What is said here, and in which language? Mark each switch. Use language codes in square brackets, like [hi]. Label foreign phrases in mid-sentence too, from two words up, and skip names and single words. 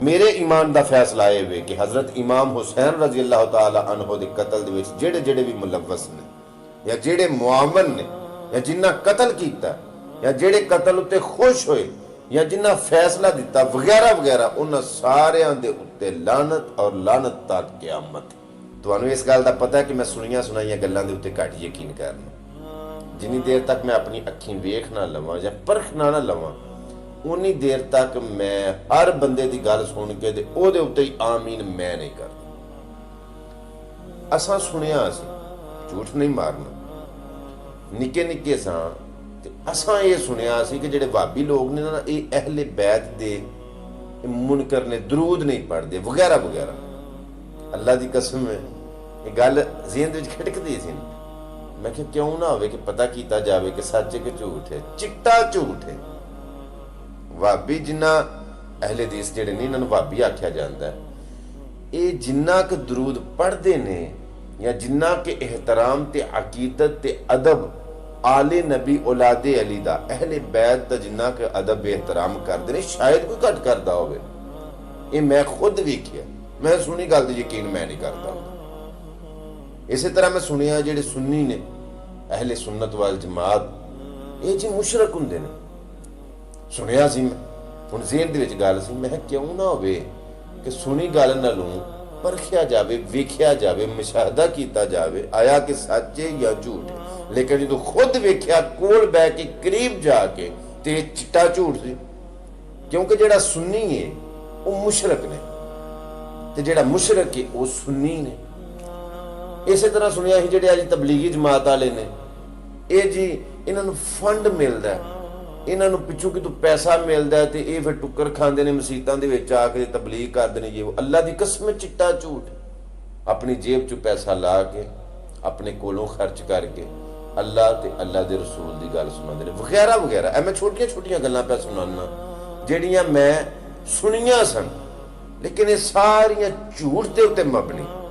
[pa] میرے ایمان دا فیصلہ یہ ہوئے کہ حضرت امام حسین [ar] رضی اللہ تعالی عنہ [pa] دے قتل دے وچ جڑے جڑے بھی ملوث نے یا جڑے معاون نے یا جنہ قتل کیتا یا جڑے قتل اتے خوش ہوئے یا جنہ فیصلہ دیتا وغیرہ وغیرہ انہاں سارے دے اتے لعنت اور لعنت تک قیامت۔ تانوں اس گل دا پتہ ہے کہ میں سنائیاں گلاں دے اتے گھٹ یقین کرنا، جنی دیر تک میں اپنی اکھیں ویکھ نہ لواں یا پرکھ نہ لواں اونی دیر تک میں ہر بندے دی گل سن کے دے او دے اتے آمین میں نہیں کرتا۔ اساں سنیا سی، جھوٹ نہیں مارنا، نکے نکے ساں تے اساں یہ سنیا سی کہ جڑے وہابی لوگ نے نا یہ اہل بیت دے منکر نے درود نہیں پڑھ دے وغیرہ وغیرہ۔ اللہ دی قسم ہے یہ گل ذہن وچ کھٹکدی سی، میں کہ کیوں نہ ہوئے کہ پتہ کیتا جاوے کہ سچ ہے کہ جھوٹ ہے، چٹا جھوٹ ہے۔ وابی جنہ اہل حدیث جڑے نہیں انہوں وابی آکھیا جاندا ہے، اے جنہ کے درود پڑھ دے نے یا جنہ کے احترام تے عقیدت تے ادب آل نبی اولاد علی دا اہل بیت دا جنہ کے ادب احترام کر دے نے شاید کوئی گھٹ کردا ہوئے۔ یہ میں خود ویکھیا، میں سنی گل دی یقین میں نہیں کرتا۔ اسی طرح میں سنیا جڑے سنی نے اہل سنت والجماعت یہ جی مشرک ہوندے نے، سنیا سی میں ہن ذہن دے وچ گل سی میں کیوں نہ ہوئے کہ سنی گل نہ لوں پرکھیا جاوے ویکھیا جاوے مشاہدہ کیتا جاوے آیا کہ سچ ہے یا جھوٹ ہے۔ لیکن جدوں خود ویکھیا کول بہ کے قریب جا کے تے چٹا جھوٹ سی، کیونکہ جڑا سنی ہے وہ مشرک نے تے جڑا مشرک ہے وہ سنی نے۔ اسی طرح سنیا ہی جڑے آج تبلیغی جماعت والے نے اے جی انہاں نوں فنڈ ملدا ہے، انہاں نوں پچھوں کہ تو پیسہ ملدا ہے تے اے پھر ٹکر کھاندے نے مسیتاں دے وچ آ کے تبلیغ کردے نے۔ یہ اللہ دی قسم چٹا جھوٹ، اپنی جیب چوں پیسہ لا کے اپنے کولوں خرچ کر کے اللہ تے اللہ دے رسول دی گل سناندے نے وغیرہ وغیرہ۔ اے میں چھوٹیاں چھوٹیاں گلاں پہ سنانا جڑیاں میں سنیاں سن، لیکن یہ ساریاں جھوٹ دے اوتے مبنی۔